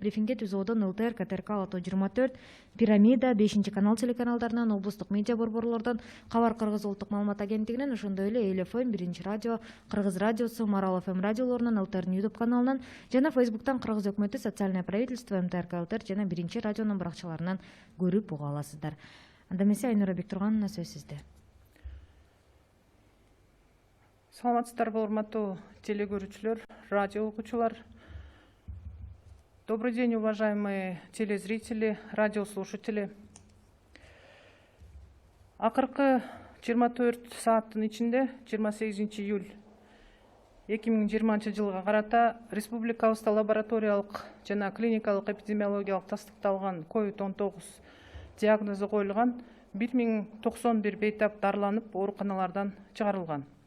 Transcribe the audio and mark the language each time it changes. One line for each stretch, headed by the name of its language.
Kyrgyz: Брифингге ТЗОдон ЛТР, КТРК, Лото 24, Пирамида, 5-канал телеканалдарынан, облустук медиа борборлордон, Кабар Кыргыз улуттук маалымат агенттигинен, ошондой эле Эл ФМ, 1-радио, Кыргыз радиосу, Марал ФМ радиолорунан, ЛТРдин YouTube каналынан жана Фейсбуктан Кыргыз өкмөтү социальное правительство, МТРК, ЛТР жана 1-радионун баракчаларынан көрүп уга аласыздар. Анда эмесе Айнура Бектургановна, сөз сизде. Саламатсыздарбы, урматтуу телекөрүүчүлөр, радио окуучулар.
Russian: Добрый день, уважаемые телезрители, радиослушатели.
Kyrgyz: Акыркы 24 сааттын ичинде 28 июль 2020 жылга карата республикабызда лабораториялык жана клиникалык эпидемиологиялык тастыкталган COVID-19 диагнозу коюлган 1091 бейтап дарыланып ооруканалардан чыгарылган.